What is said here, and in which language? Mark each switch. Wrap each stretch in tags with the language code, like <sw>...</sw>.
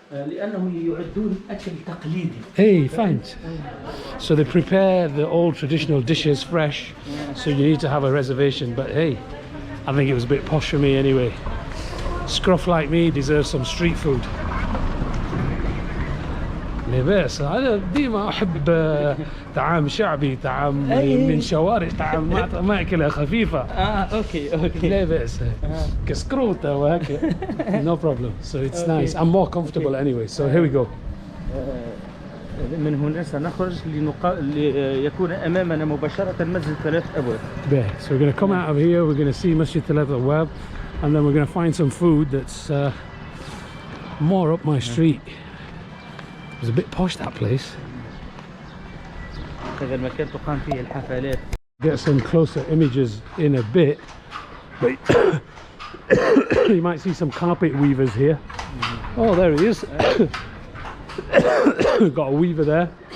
<ar>لأنهم يعدون أكل تقليدي.</ar> <en>Hey, thanks. So they prepare the old traditional dishes fresh, so you need to have a reservation, but hey, I think it was a bit posh for me anyway. Scruff like me deserves some street food.</en> <ar>بس أنا ديما أحب طعام شعبي، طعام من شوارع، طعام ماكلة خفيفة. أوكي. لا بأس. كسكروتة وهكذا.</ar> <en>No problem. So it's nice. I'm more comfortable anyway. So here we go.</en> <ar>من هنا سنخرج ليكون أمامنا مباشرة مسجد 3 أبواب.</ar> <en>So we're going to come out of here. We're going to see Masjid 3 Abwab, and then we're going to find some food that's more up my street. It was a bit posh, that place.</en> <ar>هذا المكان تقام فيه الحفلات.</ar> <en>Get some closer images in a bit, but you might see some carpet weavers here. Oh, there he is. Got a weaver there.</en>